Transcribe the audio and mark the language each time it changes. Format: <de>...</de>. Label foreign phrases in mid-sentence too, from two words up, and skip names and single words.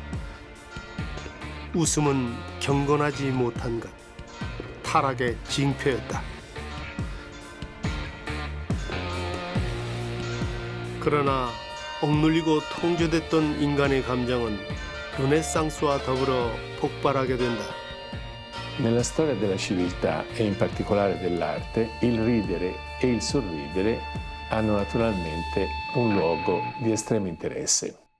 <ko>웃음은 경건하지 못한 것, 타락의 징표였다. 그러나 억눌리고 통제됐던 인간의 감정은 르네상스와 더불어 폭발하게 된다.</ko> <it>Nella storia della civiltà e in particolare dell'arte, il ridere e il sorridere hanno naturalmente un luogo di estremo interesse.</it>